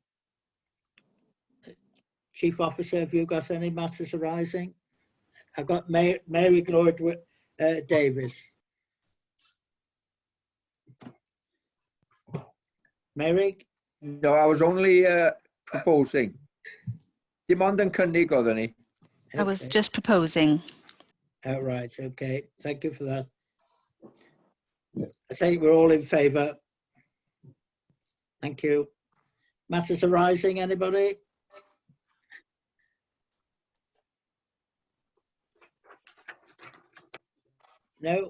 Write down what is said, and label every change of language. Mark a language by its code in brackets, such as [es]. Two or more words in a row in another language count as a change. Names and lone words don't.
[en] Chief Officer, have you got any matters arising? I've got Mary Lloyd Davis. Mary? No, I was only proposing. [cy] Dim ond yn cynnig oeddwn ni. [en] I was just proposing. Oh, right, okay. Thank you for that. I think we're all in favour. Thank you. Matters arising, anybody? No?